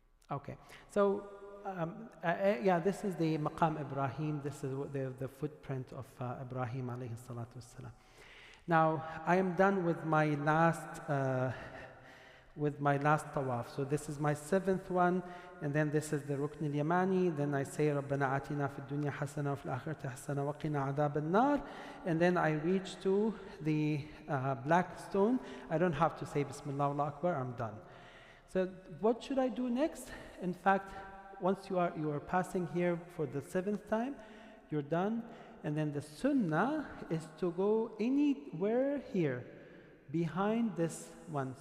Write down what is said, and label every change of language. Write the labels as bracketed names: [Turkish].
[English] Okay. So. Yeah, this is the Maqam Ibrahim. This is the footprint of Ibrahim alayhi salatu wassalam. Now, I am done with my last with my last tawaf. So this is my 7th one, and then this is the Rukn al-Yamani. Then I say, [Arabic] رَبَّنَا آتِنَا فِي الدُّنْيَا حَسَنَةً وَفِي الْآخِرَةِ حَسَنَةً وَقِنَا عَذَابَ النَّارِ. [English] And then I reach to the black stone. I don't have to say Bismillah Allahu Akbar, I'm done. So what should I do next? In fact, once you are passing here for the 7th time, you're done. And then the sunnah is to go anywhere here behind this one.